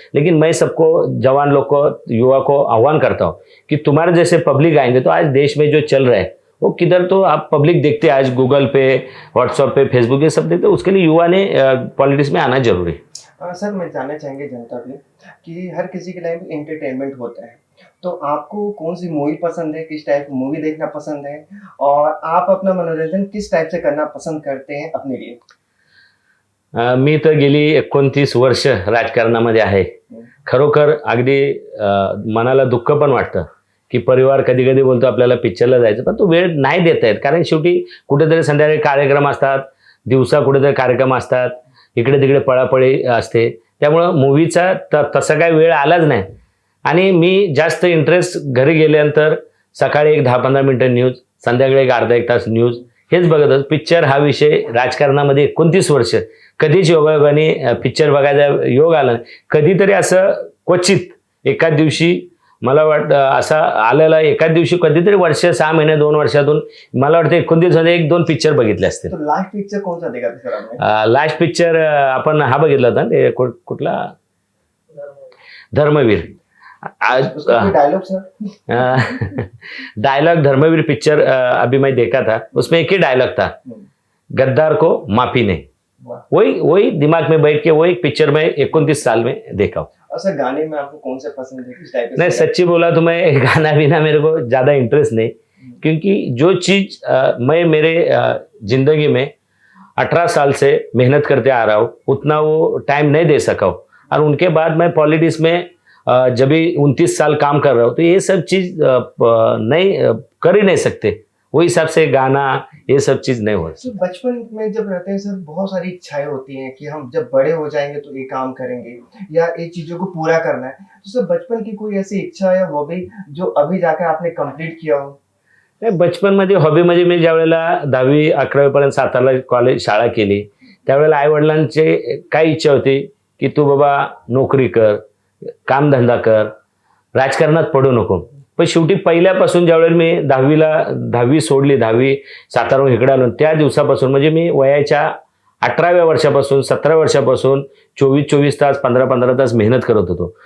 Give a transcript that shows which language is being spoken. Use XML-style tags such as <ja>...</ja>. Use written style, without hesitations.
<hi>लेकिन मैं सबको, जवान लोग को, युवा को आह्वान करता हूँ कि तुम्हारे जैसे पब्लिक आएंगे तो आज देश में जो चल रहा है वो किधर, तो आप पब्लिक देखते हैं आज गूगल पे, व्हाट्सएप पे, फेसबुक, ये सब देखते, उसके लिए युवा ने पॉलिटिक्स में आना जरूरी है. सर मैं जानना चाहेंगे जनता भी कि हर किसी के लाइफ में एंटरटेनमेंट होता है, तो आपको कौन सी मूवी पसंद है, किस टाइप की मूवी देखना पसंद है, और आप अपना मनोरंजन किस टाइप से करना पसंद करते हैं अपने लिए?</hi> <mr>मी तर गेली 29 वर्ष राजकारणामध्ये आहे. खरोखर अगदी मनाला दुःख पण वाटतं की परिवार कधी कधी बोलतो आपल्याला पिक्चरला जायचं, पण तो वेळ नाही देता येत. कारण शेवटी कुठेतरी संध्याकाळी कार्यक्रम असतात, दिवसा कुठेतरी कार्यक्रम असतात, इकडे तिकडे पळापळी असते. त्यामुळं मूवीचा तसा काही वेळ आलाच नाही. आणि मी जास्त इंटरेस्ट घरी गेल्यानंतर सकाळी एक 10-15 मिनिटं न्यूज, संध्याकाळी एक अर्धा एक तास न्यूज, हेच बघत असतो. पिक्चर हा विषय राजकारणामध्ये 29 वर्ष कधीच योगायोगाने पिक्चर बघायचा योग आला नाही. कधीतरी असं क्वचित एकाच दिवशी मला वाटतं असं आलेला, एकाच दिवशी कधीतरी वर्ष 6 महिने 2 वर्षातून मला वाटतं 29 मध्ये 1-2 पिक्चर बघितले असतील.</mr> <hi>तो लास्ट पिक्चर कौन सा देखा था सर आपने?</hi> <mr>लास्ट पिक्चर आपण हा बघितला होता ना, कुठला, धर्मवीर.</mr> <hi>उसका कोई dialogue sir? Dialogue Dharmveer picture अभी मैं देखा था, उसमें एक ही डायलॉग था, गद्दार को माफी नहीं. वाह। वही दिमाग में बैठ के वही पिक्चर में 29 साल में देखा हूँ. और सर गाने में आपको कौन से पसंद है, किस टाइप के? नहीं, सच्ची बोला तो मैं गाना बिना मेरे को ज़्यादा इंटरेस्ट नहीं, क्योंकि जो चीज़ मैं मेरे जिंदगी में 18 साल से मेहनत करते आ रहा हूँ, उतना वो टाइम नहीं दे सका हूँ. और उनके बाद मैं पॉलिटिक्स में जब भी 29 साल काम कर रहा हूँ, तो ये सब चीज़ नहीं कर ही नहीं सकते. वो हिसाब से गाना ये सब चीज़ नहीं हो. तो बचपन में जब रहते हैं सर, बहुत सारी इच्छाएं होती हैं कि हम जब बड़े हो जाएंगे तो ये काम करेंगे या ये चीजों को पूरा करना है. तो सर बचपन की कोई ऐसी इच्छा या हॉबी जो अभी जाकर आपने कंप्लीट किया हो?</hi> <mr>बचपनमध्ये हॉबीमध्ये मी ज्यावेळेला 10वी-11वी पर्यंत सातारला कॉलेज शाळा केली, त्यावेळेला आईवडिलांची काय इच्छा होती की तू बाबा नोकरी कर, कामधंदा कर, राजकारणात पडू नको. पण शेवटी पहिल्यापासून ज्यावेळेला मी 10वी सोडली, 10वी साताराहून इकडे आलो, त्या दिवसापासून म्हणजे मी वयाच्या 18व्या वर्षापासून 17 वर्षापासून 24 तास 15 तास मेहनत करत होतो.</mr>